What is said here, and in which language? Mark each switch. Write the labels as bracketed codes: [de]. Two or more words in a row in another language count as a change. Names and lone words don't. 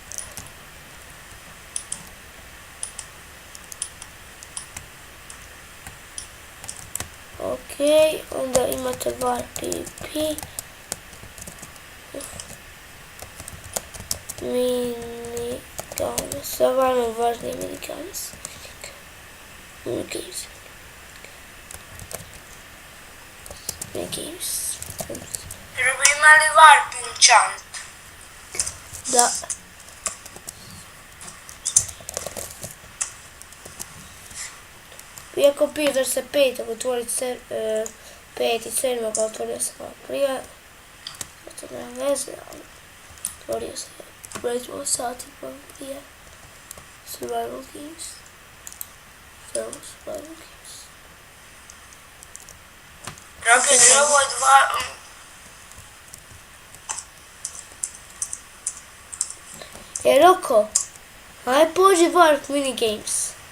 [hr] Ok, onda imate var PvP. [en] Mini games, [hr] stvarno važni [en] mini games. Mini games. [hr] Bi imali [en] warp enchant? [hr] Da. Iako piše da se petak otvoriti 5.7. otvorio se malo prije. To nema veze, ali otvorio se recimo sati prije. [en] Survival games. Survival games. [hr] Rocket Robot 2... Roko, aj pođi [en] warp minigames.